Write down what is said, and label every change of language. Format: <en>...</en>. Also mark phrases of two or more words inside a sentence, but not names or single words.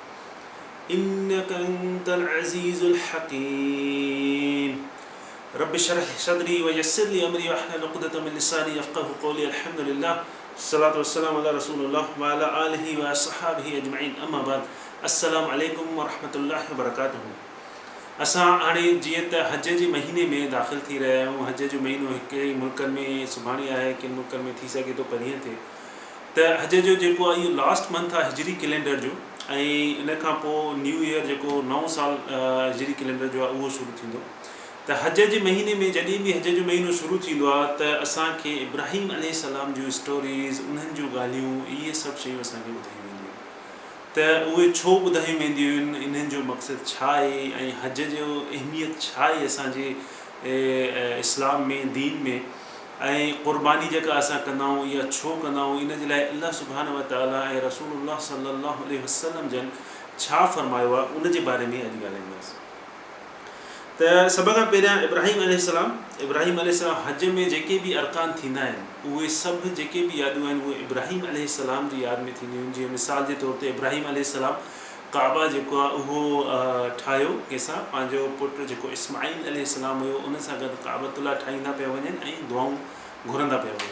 <ar>إنك أنت العزيز الحكيم رب اشرح لي صدري ويسر لي أمري واحلل عقدة من لساني يفقهوا قولي الحمد لله الصلاة والسلام على رسول الله وعلى آله وصحبه أجمعين أما بعد السلام عليكم ورحمة الله وبركاته.</ar> <sd>असां हाणे जीअं त हज जे महीने में दाख़िल थी रहिया आहियूं। हज जो महीनो कंहिं मुल्कनि में सुभाणे आहे, कंहिं मुल्कनि में थी सघे थो परीहं थिए। त हज जो जेको आहे इहो</sd> <en>last month</en> <sd>आहे हिजरी कैलेंडर जो, ऐं इन खां पोइ</sd> <en>new year</en> <sd>जेको नओं साल हिजरी कैलेंडर जो आहे उहो शुरू थींदो। त हज जे महीने में जॾहिं बि हज जो महीनो शुरू थींदो आहे त असांखे इब्राहिम अलैहिस्सलाम जूं स्टोरीज़, उन्हनि जूं ॻाल्हियूं, इहे सभु शयूं असांखे ॿुधायूं वेंदियूं। त उहे छो ॿुधायूं वेंदियूं आहिनि, इन्हनि जो मक़सदु छा आहे ऐं हज जो अहमियत छा आहे असांजे इस्लाम में, दीन में, ऐं क़ुर्बानी जेका असां कंदा आहियूं इहा छो कंदा आहियूं, इन जे लाइ अल्लाह</sd> <ar>سبحانه وتعالى</ar> <sd>ऐं रसूलुल्लाह</sd> <ar>صلى الله عليه وسلم</ar> <sd>जन छा फरमायो आहे, उन जे बारे में अॼु ॻाल्हाईंदासीं। त सभ खां पहिरियां इब्राहिम अलैहिस्सलाम हज में जेके बि अरकान थींदा आहिनि उहे सभु जेके बि यादूं आहिनि उहे इब्राहिम अलैहिस्सलाम जी यादि में थींदियूं आहिनि। जीअं मिसाल जे तौर ते इब्राहिम अलैहिस्सलाम काबा जेको आहे उहो ठाहियो कंहिंसां, पंहिंजो पुटु जेको इस्माइल अलैहिस्सलाम हुयो उन सां गॾु काबतुल्लाह ठाहींदा पिया वञनि ऐं दुआऊं घुरंदा पिया वञनि।</sd>